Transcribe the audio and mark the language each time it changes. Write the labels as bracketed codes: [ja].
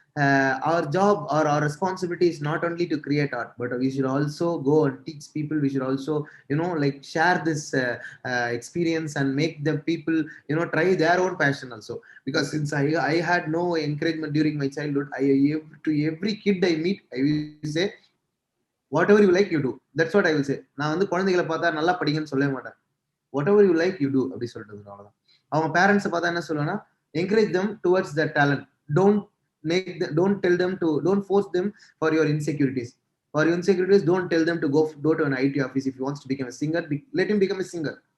[en] Our job or our responsibility is not only to create art, but we should also go and teach people. We should also, share this experience and make the people, try their own passion also. Because since I had no encouragement during my childhood, to every kid I meet, I will say, whatever you like, you do. That's what I will say. [ta] நான் வந்து குழந்தைகளை பார்த்தா நல்லா படிங்கன்னு சொல்லவே மாட்டேன். [en] Whatever you like, you do [ta] அப்படி சொல்லிட்டு அவ்வளவுதான். அவங்க பேரண்ட்ஸை பார்த்தா என்ன சொல்லுவேன்னா, [en] encourage them towards their talent. Don't tell them to, don't force them for your insecurities. For your insecurities, don't tell them to go to an IT office. If he wants to become a singer, let him become a singer.